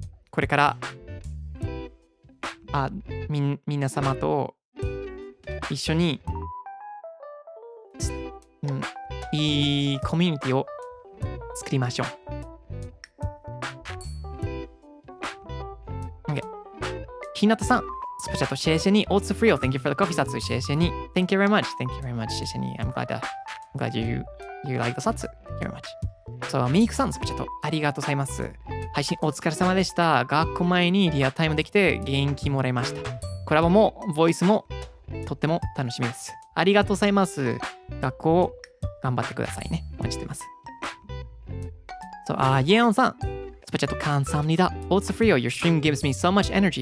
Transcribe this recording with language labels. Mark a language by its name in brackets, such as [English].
[Japanese] これから、皆様と一緒に、いいコミュニティを作りましょう。ひなたさん、スペシャル [Chinese] 谢谢你。 [English] Oats Frio, thank you for the coffee, Zatsu. [Chinese] 谢谢你。 [English] Thank you very much. [Chinese] 謝謝に。 [English] I'm glad you like the Zatsu. Thank you very much. [Japanese] そう、ミークさん、スペシャルありがとうございます。配信お疲れ様でした。学校前にリアタイムできて元気もらいました。コラボもボイスもとっても楽しみです。ありがとうございます。学校頑張ってくださいね。応援してます。そう、イエオンさん。スペシャル [Korean] 감사합니다. [English] Oats Frio, your stream gives me so much energy.